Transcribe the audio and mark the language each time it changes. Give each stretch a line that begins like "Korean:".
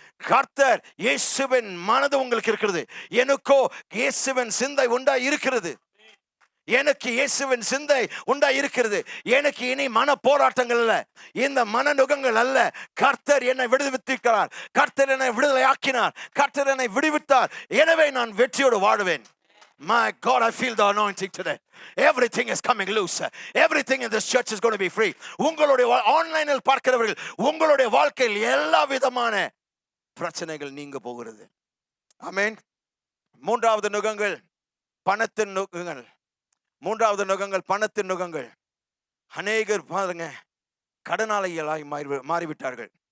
Tamil: கர்த்தர் இயேசுவின் மனது உங்களுக்கு இருக்கிறது. எனக்கோ இயேசுவின் சிந்தை உண்டா இருக்கிறது, எனக்கு இயேசுவின் சிந்தை உண்டா இருக்கிறது. எனக்கு இனி மன போராட்டங்கள் அல்ல, இந்த மன நுகங்கள் அல்ல. கர்த்தர் என்னை விடுவித்திருக்கிறார், கர்த்தர் என்னை விடுதலை ஆக்கினார், கர்த்தர் என்னை விடுவித்தார். எனவே நான் வெற்றியோடு வாழுவேன்.
English: My God, I feel the anointing today. Everything is coming loose. Everything in this church is going to be free.
Tamil: உங்களுடைய ஆன்லைனில் பார்க்கிறவர்கள், உங்களுடைய வாழ்க்கையில் எல்லா விதமான பிரச்சனைகள் நீங்க போகிறது. ஆமென். மூன்றாவது நுகங்கள் பணத்தின் நுகங்கள். மூன்றாவது நுகங்கள் பணத்தின் நுகங்கள். அநேகர் பாருங்க, கடனாளிகளாய் மாறிவிட்டார்கள்.